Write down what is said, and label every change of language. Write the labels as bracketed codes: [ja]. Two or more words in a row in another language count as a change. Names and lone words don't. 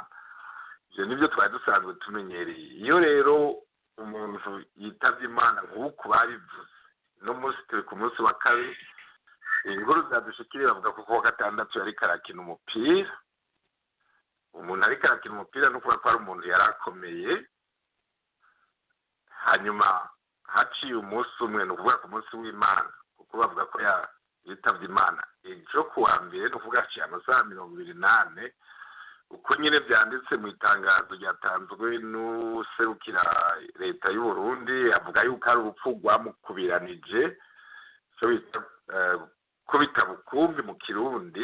[rn] Ibyo nibyo twari dusanzwe tumenyereye. Iyo rero umuntu yitabye Imana nk'uko babivuze, no munsi turi ku munsi wa kabiri, inkuru zadushikiriye bavuga ko kuwa gatandatu yari karakina umupira. Umuntu ariko arakina umupira no kuba ko ari umuntu yari akomeye, hanyuma haciye umunsi umwe, ni ukuvuga ku munsi w'Imana, kuko bavuga ko yitabye Imana ejo kuwa mbere, ni ukuvuga haciye amasaha 28, uko nyine byanditse mu itangazo ryatanzwe n'userukira leta y'u Burundi, avuga yuko ari urupfu rwamukubiranije, ko bitabukumbi mu Kirundi.